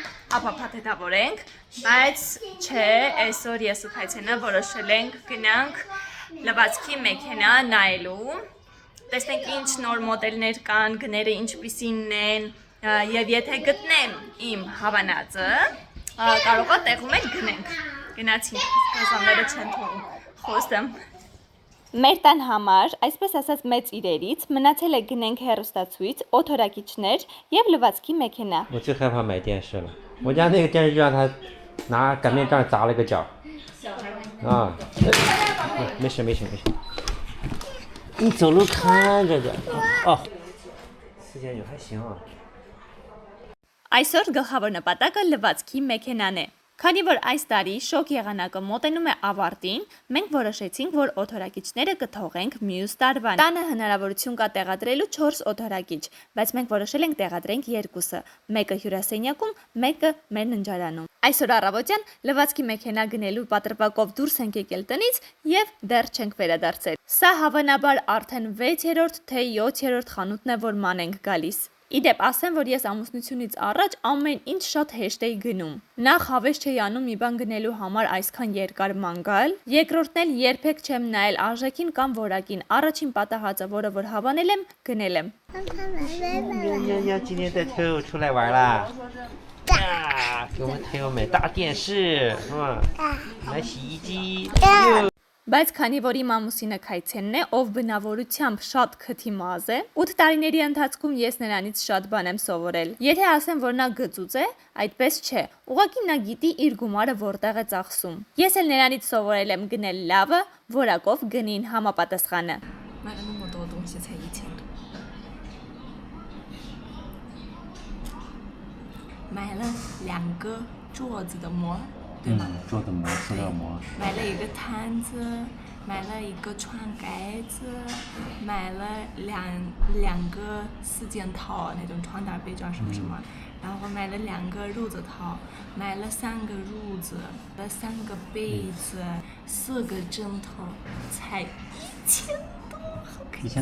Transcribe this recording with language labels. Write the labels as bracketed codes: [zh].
[hy] ապափաթեթավորենք, բայց չէ, այսօր ես ու Փայցենը որոշել ենք գնանք լվացքի մեքենա նայելու, տեսնենք ինչ նոր մոդելներ կան, գները ինչպիսինն են, եւ եթե գտնեմ իմ հավանածը, կարող է տեղում էլ գնենք։ Գնացինք, գազանները չեն թողում, խոստեմ։ Մեր տան համար, այսպես ասած մեծ իրերից, մնացել է գնենք հեռուստացույց, օդորակիչներ եւ լվացքի մեքենա։ [zh] 我最害怕买电视了，我家那个电视机让他拿擀面杖砸了个角。啊，没事没事没事。你走路看着点。哦，4.9还行啊。 [hy] Այսօր գլխավոր նպատակը լվացքի մեքենան է։ Քանի որ այս տարի շոկ եղանակը մոտենում է ավարտին, մենք որոշեցինք, որ օդորակիչները կթողենք մյուս տարվան։ Տանը հնարավորություն կա տեղադրելու 4 օդորակիչ, բայց մենք որոշել ենք տեղադրենք 2-ը, մեկը հյուրասենյակում, մեկը մեր ննջարանում։ Այսօր առավոտյան լվացքի մեքենա գնելու պատրվակով դուրս ենք եկել տնից եւ դեռ չենք վերադարձել։ Սա հավանաբար արդեն 6-րդ թե 7-րդ խանութն է, որ ման ենք գալիս։ Իդեպ ասեմ, որ ես ամուսնությունից առաջ ամեն ինչ շատ հեշտ էի գնում։ Նախ հավես չէի անում մի բան գնելու համար այսքան երկար ման գալ, երկրորդն էլ երբեք չեմ նայել արժեքին կամ որակին։ Առաջին պատահածը, որը որ հավանել եմ, գնել եմ։ [zh] 呀，今天带朋友出来玩啦！呀，给我们朋友买大电视，是吧？买洗衣机。 [hy] Բայց քանի որ իմ ամուսինը Քայցենն է, ով բնավորությամբ շատ քթի մազ է, 8 տարիների ընթացքում ես նրանից շատ բան եմ սովորել։ Եթե ասեմ, որ նա գծուծ է, այդպես չէ։ Ուղղակի նա գիտի իր գումարը որտեղ է ծախսում։ Ես էլ նրանից սովորել եմ գնել լավը, որակով գնին համապատասխանը։ [zh] 买了那么多东西才1000多，买了2个桌子的膜，对吗？做的膜，塑料膜。买了一个毯子，买了一个床盖子，买了两个4件套那种床单被罩什么什么，然后买了2个褥子套，买了3个褥子，买了3个被子，4个枕头，才1000多，好开心。